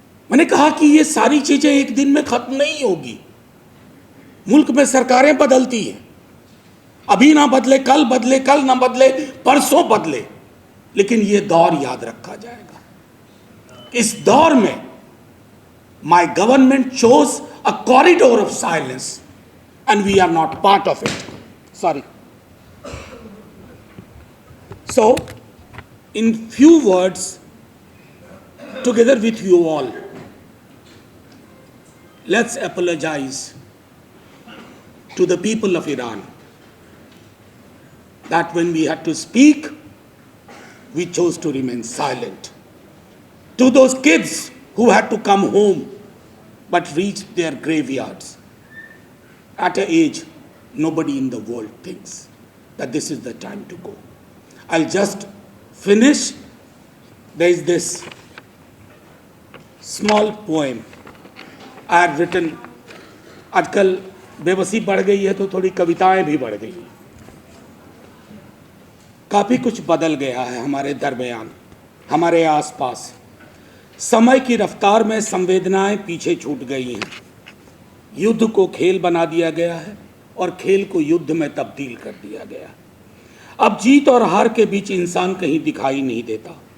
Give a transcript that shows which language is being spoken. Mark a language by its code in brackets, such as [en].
[ur] میں نے کہا کہ یہ ساری چیزیں ایک دن میں ختم نہیں ہوگی۔ ملک میں سرکاریں بدلتی ہیں، ابھی نہ بدلے کل بدلے، کل نہ بدلے پرسوں بدلے، لیکن یہ دور یاد رکھا جائے گا۔ اس دور میں [en] my government chose a corridor of silence and we are not part of it. Sorry. So, in few words, together with you all, let's apologize to the people of Iran that when we had to speak, we chose to remain silent. To those kids who had to come home but reached their graveyards at an age nobody in the world thinks that this is the time to go. I'll just finish. There is this small poem I had written. [ur] آج کل بے بسی بڑھ گئی ہے تو تھوڑی کویتائیں بھی بڑھ گئی ہیں۔ کافی کچھ بدل گیا ہے ہمارے درمیان، ہمارے آس پاس۔ سمے کی رفتار میں سنویدنائیں پیچھے چھوٹ گئی ہیں۔ یدھ کو کھیل بنا دیا گیا ہے اور کھیل کو یدھ میں تبدیل کر دیا گیا ہے۔ اب جیت اور ہار کے بیچ انسان کہیں دکھائی نہیں دیتا۔